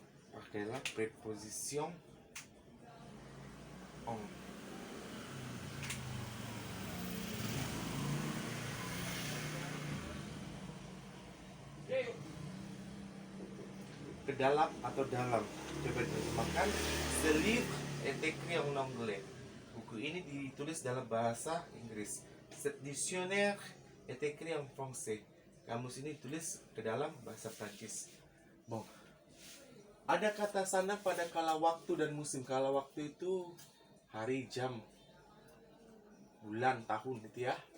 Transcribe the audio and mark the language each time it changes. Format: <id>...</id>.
<id>Pakailah preposition en. Ke dalam atau dalam. Coba terjemahkan.</id> <fr>Ce livre est écrit en anglais.</fr> <id>Buku ini ditulis dalam bahasa Inggris.</id> <fr>Ce dictionnaire est écrit en français.</fr> <id>Kamus ini ditulis ke dalam bahasa Prancis. Bon. Ada kata sandang pada kala waktu dan musim. Kala waktu itu hari, jam, bulan, tahun gitu ya.</id>